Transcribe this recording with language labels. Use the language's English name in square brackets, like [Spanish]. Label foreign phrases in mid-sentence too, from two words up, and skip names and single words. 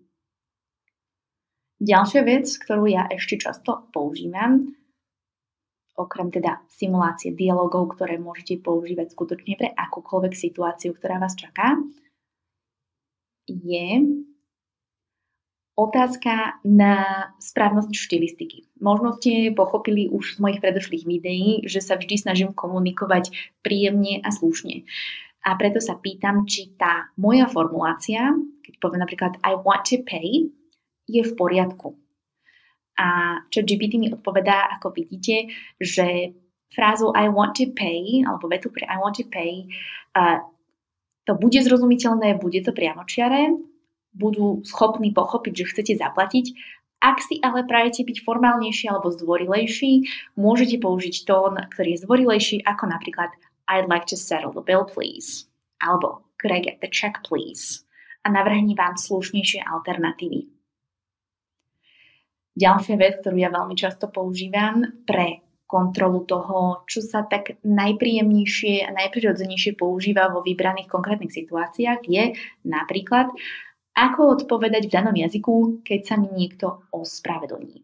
[Slovak] Ďalšia vec, ktorú ja ešte často používam, okrem teda simulácie dialogov, ktoré môžete používať skutočne pre akúkoľvek situáciu, ktorá vás čaká, je otázka na správnosť štilistiky. Možno ste pochopili už z mojich predošlých videí, že sa vždy snažím komunikovať príjemne a slušne. A preto sa pýtam, či tá moja formulácia, keď poviem napríklad [English] I want to pay, [Slovak] je v poriadku. A ChatGPT mi odpovedá, ako vidíte, že frázu [English] I want to pay, [Slovak] alebo vetu pre [English] I want to pay, [Slovak] to bude zrozumiteľné, bude to priamočiare, budú schopní pochopiť, že chcete zaplatiť. Ak si ale prajete byť formálnejší alebo zdvorilejší, môžete použiť tón, ktorý je zdvorilejší, ako napríklad [English] I'd like to settle the bill, please. Alebo could I get the check, please? [Slovak] A navrhni vám slušnejšie alternatívy. Ďalšia vec, ktorú ja veľmi často používam pre kontrolu toho, čo sa tak najpríjemnejšie a najprirodzenejšie používa vo vybraných konkrétnych situáciách, je napríklad ako odpovedať v danom jazyku, keď sa mi niekto ospravedlní.